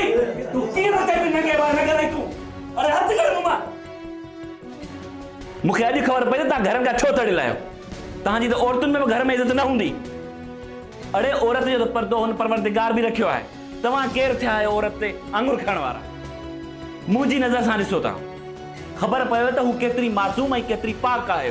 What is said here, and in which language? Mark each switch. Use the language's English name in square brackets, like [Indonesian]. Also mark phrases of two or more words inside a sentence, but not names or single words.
[Sindhi] तू कीअं न कई नंगे वार न करे तू? अरे हथ कर मुमा। मूंखे अॼु ख़बर पई त तव्हां घरनि खां छो तड़ियल आहियो। तव्हांजी त औरतुनि में बि घर में इज़त न हूंदी। अड़े औरत जो त पर्दो हुन परवरदिगार बि रखियो आहे। तव्हां केरु थिया आहियो औरत ते आंगुर खाइण वारा? मुंहिंजी नज़र सां ॾिसो तव्हां, ख़बर पयो त हू केतिरी मासूम ऐं केतिरी पाक आहे।